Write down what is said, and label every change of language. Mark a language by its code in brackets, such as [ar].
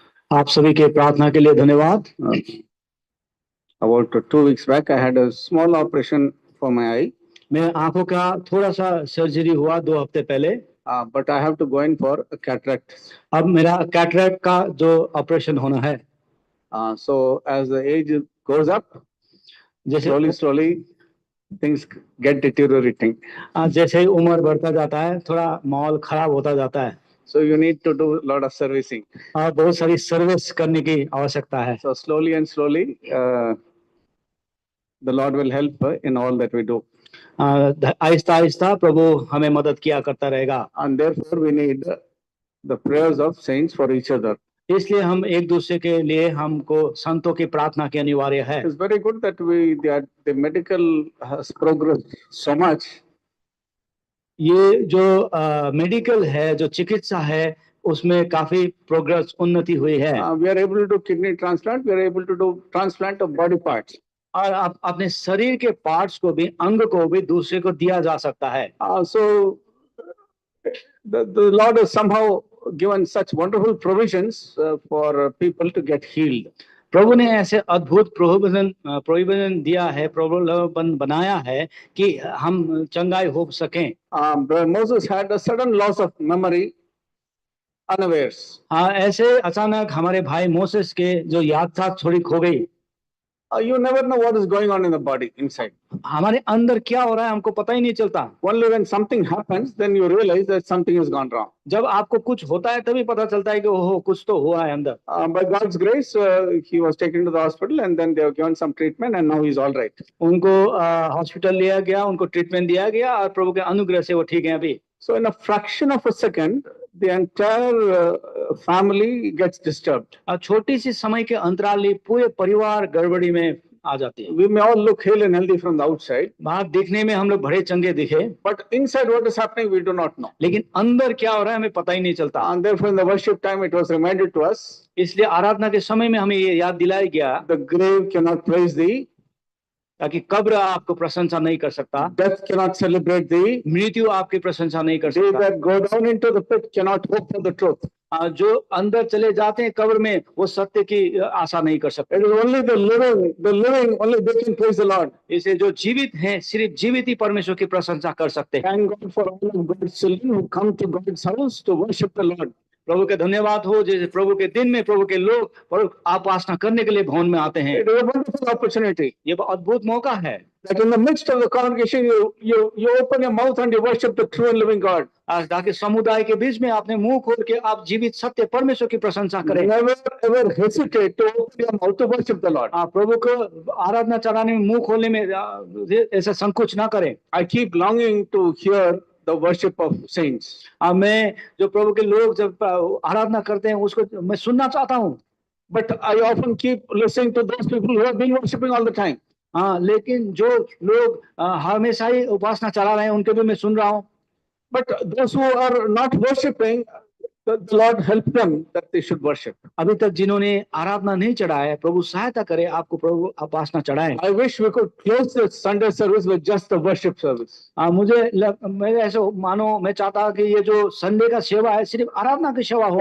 [hi] आप सभी के प्रार्थना के लिए धन्यवाद। [en] About 2 weeks back, I had a small operation for my eye, [hi] मैं आंखों का थोड़ा सा सर्जरी हुआ 2 हफ्ते पहले। [en] but I have to go in for a cataract. [hi] अब मेरा कैटरेक्ट का जो ऑपरेशन होना है, [en] So as the age goes up, [hi] जैसे [en] slowly things get deteriorating. [hi] जैसे ही उम्र बढ़ता जाता है, थोड़ा माहौल खराब होता जाता है। [en] So you need to do a lot of servicing. [hi] और बहुत सारी सर्विस करने की आवश्यकता है। [en] So slowly and slowly, the Lord will help in all that we do. [hi] Aahista Aahista प्रभु हमें मदद किया करता रहेगा। [en] And therefore we need the prayers of saints for each other. [hi] इसलिए हम एक दूसरे के लिए हमको संतों की प्रार्थना की अनिवार्य है। [en] It's very good that the medical has progressed so much. [hi] ये जो मेडिकल है, जो चिकित्सा है, उसमें काफी प्रोग्रेस उन्नति हुई है। [en] We are able to do kidney transplant. We are able to do transplant of body parts. [hi] और आप अपने शरीर के पार्ट्स को भी, अंग को भी दूसरे को दिया जा सकता है। [en] So the Lord has somehow given such wonderful provisions for people to get healed. [hi] प्रभु ने ऐसे अद्भुत प्रोविजन दिया है, प्रलोभन बनाया है कि हम चंगाई हो सकें। [en] Moses had a sudden loss of memory, unawares. [hi] ऐसे अचानक हमारे भाई मोसेस के जो याद था थोड़ी खो गई। [en] You never know what is going on in the body inside. [hi] हमारे अंदर क्या हो रहा है हमको पता ही नहीं चलता। [en] Only when something happens, then you realize that something has gone wrong. [hi] जब आपको कुछ होता है तभी पता चलता है कि ओहो कुछ तो हुआ है अंदर। [en] By God's grace, he was taken to the hospital and then they have given some treatment and now he is all right. [hi] उनको हॉस्पिटल लिया गया, उनको ट्रीटमेंट दिया गया और प्रभु के अनुग्रह से वो ठीक है अभी। [en] So in a fraction of a second, the entire family gets disturbed. [hi] छोटी सी समय के अंतराल में पूरे परिवार गड़बड़ी में आ जाती है। [en] We may all look hale and healthy from the outside, [hi] बाहर दिखने में हम लोग बड़े चंगे दिखे, [en] but inside what is happening we do not know. [hi] लेकिन अंदर क्या हो रहा है हमें पता ही नहीं चलता। [en] And therefore in the worship time it was reminded to us, [hi] इसलिए आराधना के समय में हमें ये याद दिलाया गया, [en] the grave cannot praise thee, [hi] ताकि कब्र आपको प्रशंसा नहीं कर सकता, [en] death cannot celebrate thee, [hi] मृत्यु आपकी प्रशंसा नहीं कर [en] they [hi] सकता, [en] that go down into the pit cannot hope for the truth. [hi] जो अंदर चले जाते हैं कब्र में वो सत्य की आशा नहीं कर सकते। [en] It is only the living, only they can praise the Lord. [hi] इसे जो जीवित हैं सिर्फ जीवित ही परमेश्वर की प्रशंसा कर सकते हैं। [en] Thank God for all of God's children who come to God's house to worship the Lord. [hi] प्रभु के धन्यवाद हो जैसे प्रभु के दिन में प्रभु के लोग उपासना करने के लिए भवन में आते हैं। [en] It is a wonderful opportunity. [hi] ये अद्भुत मौका है [en] That in the midst of the congregation you open your mouth and you worship the true and living God. [hi] ताकि समुदाय के बीच में आपने मुंह खोल के आप जीवित सत्य परमेश्वर की प्रशंसा करें। [en] Never ever hesitate to open your mouth to worship the Lord. [hi] प्रभु को आराधना चढ़ाने में मुंह खोलने में ऐसा संकोच ना करें। [en] I keep longing to hear the worship of saints. [hi] मैं जो प्रभु के लोग जब आराधना करते हैं उसको मैं सुनना चाहता हूँ। [en] But I often keep listening to those people who have been worshiping all the time. [hi] लेकिन जो लोग हमेशा ही उपासना चला रहे हैं उनके भी मैं सुन रहा हूँ। [en] But those who are not worshiping, the Lord help them that they should worship. [hi] अभी तक जिन्होंने आराधना नहीं चढ़ाया, प्रभु सहायता करे आपको प्रभु उपासना चढ़ाएं। [en] I wish we could close the Sunday service with just the worship service. [hi] मैं ऐसे मानो मैं चाहता कि ये जो संडे का सेवा है सिर्फ आराधना की सेवा हो।